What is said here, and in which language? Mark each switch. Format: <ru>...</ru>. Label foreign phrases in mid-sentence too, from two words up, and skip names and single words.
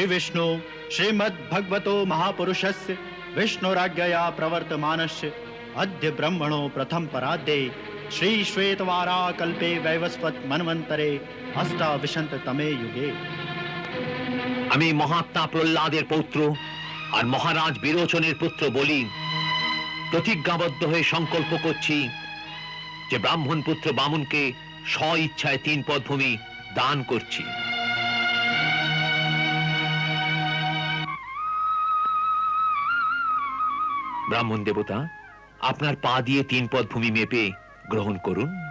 <sa>विष्णु श्रीमद्भगवतो महापुरुषस्य विष्णुराज्ञया प्रवर्तमानस्य अद्य ब्रह्मणो प्रथम पराद्ये श्री श्वेतवारा कल्पे वैवस्वत मन्वन्तरे अष्टाविंशततमे युगे।</sa> <bn>আমি মহাত্মা প্রহ্লাদের পৌত্র আর মহারাজ বিরোচনের পুত্র বলি প্রতিজ্ঞাবদ্ধ হয়ে সংকল্প করছি যে ব্রাহ্মণ পুত্র বামুনকে স্ব ইচ্ছায় 3 পদ ভূমি দান করছি। ব্রাহ্মণ দেবতা, আপনার পা দিয়ে 3 পদ ভূমি মেপে গ্রহণ করুন।</bn>